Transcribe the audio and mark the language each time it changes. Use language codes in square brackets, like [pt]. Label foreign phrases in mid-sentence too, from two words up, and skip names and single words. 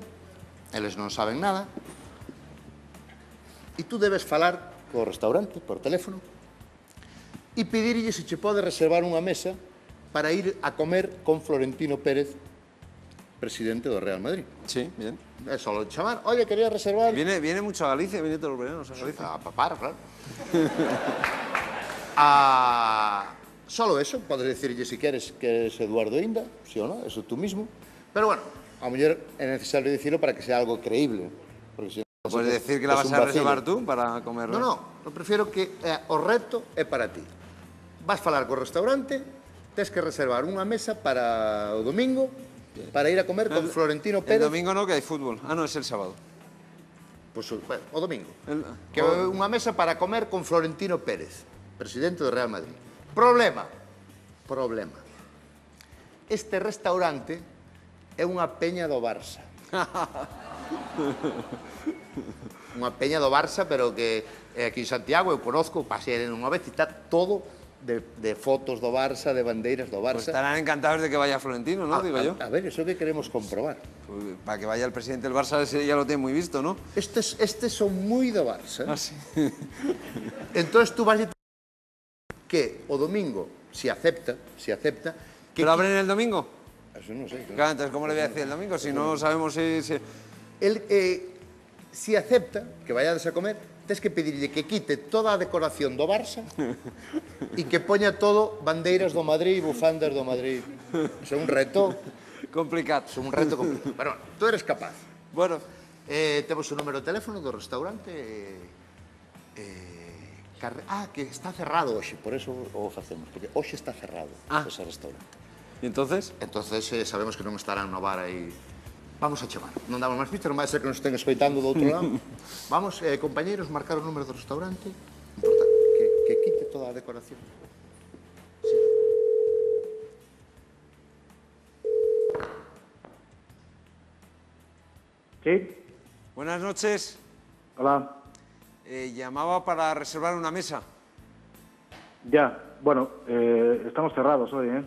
[gl] Eles non saben nada. E tú debes falar co restaurante por teléfono e pedirlle se che pode reservar unha mesa para ir a comer con Florentino Pérez, presidente do Real Madrid. [es] Sí, bien. [gl] É só chamar. [es] Oye, quería reservar... Viene mucho a Galicia, viene todos los veranos a Galicia. A papar, claro. Solo eso, [gl] podes decirlle si queres que eres Eduardo Inda, sí o no, [es] eso tú mismo. [gl] Pero bueno, a muller é necesario dicirlo [es] para que sea algo creíble. Porque si no, ¿Puedes decir que la vas a reservar tú para comer? No, [gl] eu prefiero que o reto é para ti. Vas falar co restaurante, tes que reservar unha mesa para o domingo para ir a comer con Florentino [es] El [gl] Pérez. [es] domingo no, que hay fútbol. Ah, no, es el sábado. [gl] Pois, bueno, o domingo. [es] El- [gl] Que unha mesa para comer con Florentino Pérez, presidente do Real Madrid. Problema. Este restaurante é unha peña do Barça. Unha peña do Barça, pero que aquí en Santiago eu conozco, pasei unha vez e está todo de fotos do Barça, de bandeiras do [es] Pues [gl] Barça. [es] estarán encantados de que vaya Florentino, ¿no? Digo yo. A ver, eso que queremos comprobar. Pues, para que vaya el presidente del Barça, ese ya lo tiene muy visto, ¿no? [gl] Estes son moi do Barça. [es] Ah, sí. Entonces tú vas a [gl] que o domingo, si acepta, que [es] ¿Pero abren el domingo? Eso no sé. Claro, entonces, ¿cómo le voy a decir el domingo? Si no sabemos si... [gl] Él, si acepta que vayades a comer, tens que pedirle que quite toda a decoración do Barça e que poña todo bandeiras do Madrid, bufandas do Madrid. Isso é un reto, [es] Complicado. complicado. Pero tú eres capaz. Bueno, [gl] Temos o número de teléfono do restaurante. Que está cerrado hoxe, por eso o facemos, porque hoxe está cerrado ese restaurante. [es] ¿y entonces? [gl] Entonces sabemos que non estarán no bar aí. Vamos a chamar. Non damos máis pistas, non vai ser que nos estén escoitando do outro lado. Vamos, compañeiros, marcar o número do restaurante. Importante, que quite toda a decoración. Sí. [es] ¿Sí? Buenas noches. Hola. Llamaba para reservar una mesa. Ya, bueno, estamos cerrados hoy, ¿eh?